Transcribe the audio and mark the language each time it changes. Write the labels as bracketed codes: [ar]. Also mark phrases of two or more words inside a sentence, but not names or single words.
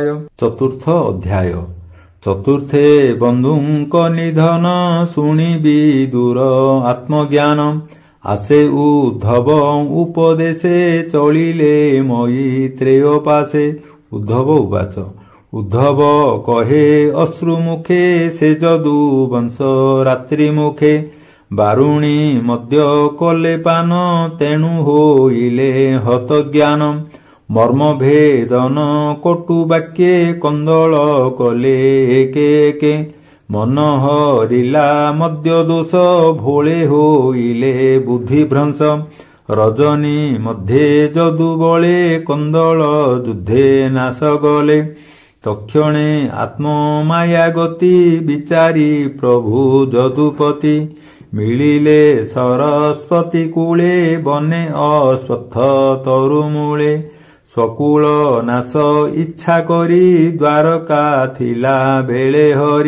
[or] ଚତୁର୍ଥ ଅଧ୍ୟାୟ। ଚତୁର୍ଥେ ବନ୍ଧୁଙ୍କ ନିଧନ ଶୁଣି ବିଦୁର ଆତ୍ମଜ୍ଞାନ। ଆସେ ଉଦ୍ଧବ ଉପଦେଶେ ଚଳିଲେ ମୈତ୍ରେୟୋପାସେ। [sa] उद्धव उवाच। [or] ଉଦ୍ଧବ କହେ ଅଶ୍ରୁମୁଖେ ସେ ଯଦୁବଂଶ ରାତ୍ରିମୁଖେ। ବାରୁଣୀ ମଦ୍ୟ କଲେ ପାନ ତେଣୁ ହୋଇଲେ ହତ ଜ୍ଞାନ। ମର୍ମ ଭେଦନ କଟୁ ବାକ୍ୟେ କନ୍ଦଳ କଲେ ଏକେ ଏକେ। ମନ ହରିଲା ମଦ୍ୟ ଦୋଷ ଭୋଳେ ହୋଇଲେ ବୁଦ୍ଧିଭ୍ରଂଶ। ରଜନୀ ମଧ୍ୟେ ଯଦୁ ବଳେ କନ୍ଦଳ ଯୁଦ୍ଧେ ନାଶ ଗଲେ। ତକ୍ଷଣେ ଆତ୍ମମାୟା ଗତି ବିଚାରି ପ୍ରଭୁ ଯଦୁପତି। ମିଳିଲେ ସରସ୍ୱତୀ କୂଳେ ବନେ ଅଶ୍ୱତ୍ଥ ତରୁମୂଳେ। ସ୍ୱକୁଳ ନାଶ ଇଚ୍ଛା କରି ଦ୍ୱାରକା ଥିଲା ବେଳେ ହରି।